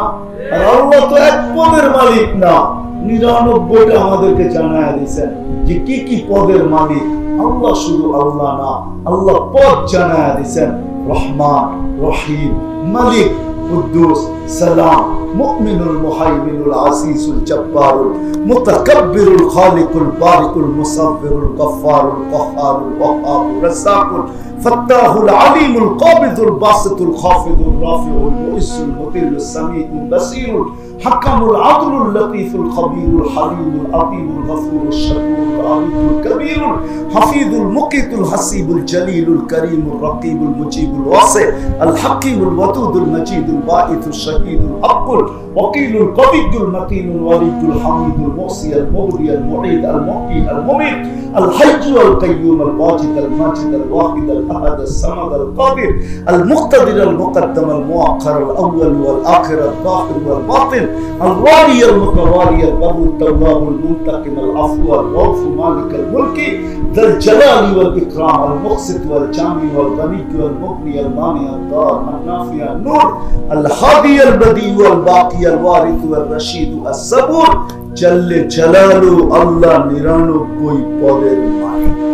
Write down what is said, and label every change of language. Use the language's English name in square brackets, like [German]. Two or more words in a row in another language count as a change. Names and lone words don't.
[Bangla] আর আল্লাহ তো এক পদের মালিক না, 99টা আমাদেরকে জানায় দিয়েছেন যে কি কি পদের মালিক। আল্লাহ শুধু আল্লাহ না, আল্লাহ পদ জানায় দিয়েছেন। রহমান, রহিম, মালিক, কুদ্দুস, সালাম, মুমিনুল, মুহাইমিনুল, আসিসুল, জব্বারুল, মুতাকাব্বিরুল, খালিকুল, বারিকুল, মুসাব্বিরুল, গফফারুল, কহ্হারুল, ওয়াহাবুর, রাজ্জাকুল, ফাত্তাহুল, আলিমুল, কাবিদুল, বাসিতুল, খাফিদুল, রাফিউল, মুইসুল, মুতিল্লুস, সামিউল, বাসীরুল, হাকামুল, আদলুল, লতীফুল, খবীরুল, হালিমুল, আযীমুল, গফুরুল, শাকুরুল, আলিমুল, কবীরুল, হাফিজুল, মুকিতুল, হাসিবুল, জলিলুল, করিমুল, রকিবুল, মুজিবুল, ওয়াসি, আল হাকিমুল, ওয়াদুদুল, মজিদুল, বাঈতুল, শহীদুল, আকুল, ওয়াকিলুল, কবিয়ুল, মতিনুল, ওয়ালিদুল, হামিদুল, মুহসি, আল মুবদি, আল মুঈদ, আল মুহয়ি, আল মুমীত, আল হাইয়্যু, আল কাইয়্যুম, আল ওয়াজিদ, আল মাজিদ, আল ওয়াহিদ, আল আহাদ, আল সামাদ, আল কাদির, আল মুক্তাদির, আল মুকদ্দম, আল মুআক্খার, আল আউয়াল ওয়াল আখির, আল যাহির ওয়াল বাতিন, আল ওয়ালি, আল মুতাওয়ালি, আল বারু, আল তাওয়াব, আল মুনতাকিম, আল আফু, আল রাউফ, মালিক আল মুলকি, যাল জালালি ওয়াল ইকরাম, আল মুকসিত ওয়াল জামি ওয়াল গনি ওয়াল মুগনি, আল মানি, আল দার, আল নাফি, আল নূর, আল হাদি, আল বদি ওয়াল বাকি, আল ওয়ারিথ ওয়াল রশিদ, আস সাবুর, জাল্লে জালালু, আল্লাহ 99 পদের মালিক।